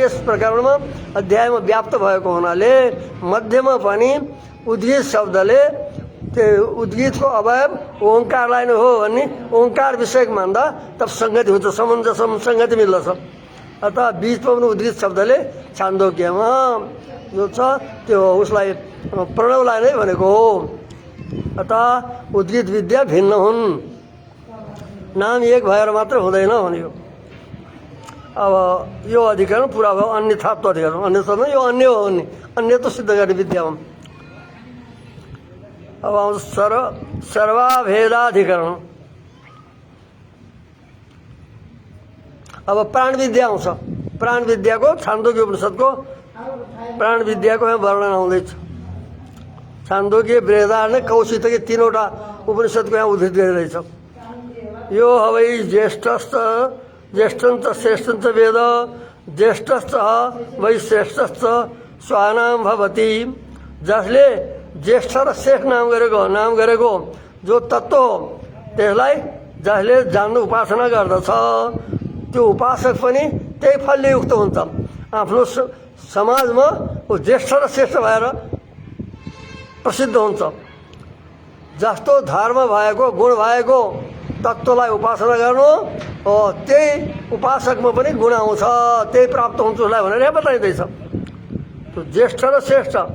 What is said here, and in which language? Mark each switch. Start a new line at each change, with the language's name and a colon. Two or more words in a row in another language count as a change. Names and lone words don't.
Nepali: यस प्रकारमा अध्यायमा व्याप्त भएको हुनाले मध्यमा पनि उद्गीत शब्दले त्यो उद्गीतको अवयव ओङ्कारलाई नै हो भन्ने ओङ्कार विषयक मान्दा तब सङ्गति हुन्छ समञ्जस सङ्गति मिल्दछ अतः बीचमा पनि उद्गीत शब्दले छान्दोग्यमा जो छ त्यो उसलाई प्रणवलाई नै भनेको हो अतः उद्गीत विद्या भिन्न हुन् नाम एक भएर मात्र हुँदैन भन्यो अब यो अधिकरण पुरा भयो अन्यथात्व अधिकरण अन्य शब्द यो अन्य हो भन्ने अन्य त सिद्ध गर्ने विद्या हो अब आउँछ सर्वाभेदाधिकरण अब प्राण विद्या आउँछ प्राण विद्याको छान्दोग्य उपनिषदको प्राण विद्याको यहाँ वर्णन आउँदैछ छान्दोग्य बृहदारण्य कौशितकी तीनवटा उपनिषदको यहाँ उद्धृत गरिरहेछ यो
Sanskrit: हवै ज्येष्ठश्च ज्येष्ठञ्च श्रेष्ठञ्च वेद ज्येष्ठश्च वै श्रेष्ठश्च स्वानाम भवति
Nepali: जसले ज्येष्ठ र श्रेष्ठ नाम गरेको जो तत्त्व हो त्यसलाई जसले जान्नु उपासना गर्दछ त्यो उपासक पनि त्यही फलले युक्त हुन्छ आफ्नो समाजमा ज्येष्ठ र श्रेष्ठ भएर प्रसिद्ध हुन्छ जस्तो धर्म भएको गुण भएको तत्त्वलाई उपासना गर्नु त्यही उपासकमा पनि गुण आउँछ त्यही प्राप्त हुन्छ उसलाई भनेर यहाँ बताइँदैछ त्यो ज्येष्ठ र श्रेष्ठ